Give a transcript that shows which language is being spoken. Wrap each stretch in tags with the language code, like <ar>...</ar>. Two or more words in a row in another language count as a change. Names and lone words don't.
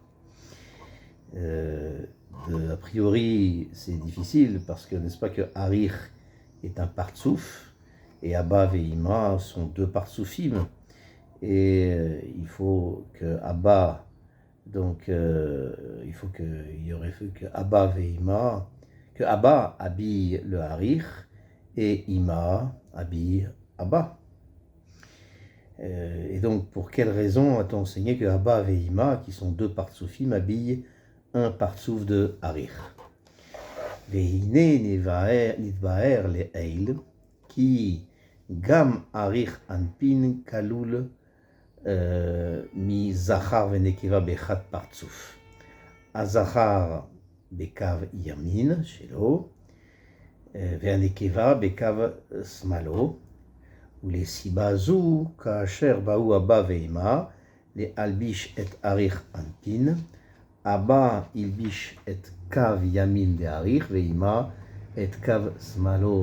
<fr>A priori, c'est difficile parce que n'est-ce pas que Harir est un partsouf et</fr> <he>אבא ואימא</he> <fr>sont deux partsoufim et il faut que Abba il faut qu'il y aurait fait que</fr> <he>אבא ואימא</he> <fr>que Abba habille le Harir et Ima habille Abba. Et donc, pour quelle raison a-t-on enseigné que Abba et Ima, qui sont deux partsoufim, habillent un partsouf de Harir?</fr> <he>והנה נתבאר לעיל, כי גם אריך אנפין כלול מזכר ונקבה בחד פרצוף. הזכר בקו ימין שלו, והנקבה בקו שמאלו, ולסיבה זו, כאשר באו אבא ואמא להלביש את אריך אנפין, אבא הלביש את קו ימין דאריך, ואמא את קו שמאלו.</he>